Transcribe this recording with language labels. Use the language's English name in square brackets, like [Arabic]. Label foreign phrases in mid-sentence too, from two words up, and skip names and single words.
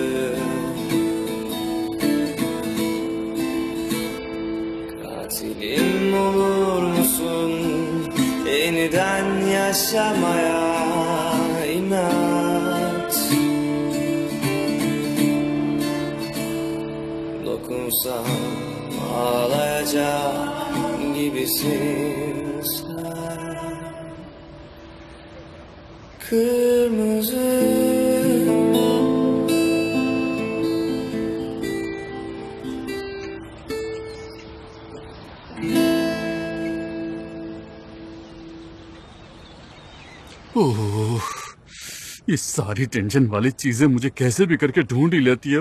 [Turkish] Katilim olur musun yeniden yaşamaya inat, dokunsam ağlayacak gibisin sen kırmızı. [Hindi] ये सारी टेंशन वाली चीजें मुझे कैसे भी करके ढूंढ ही लेती है।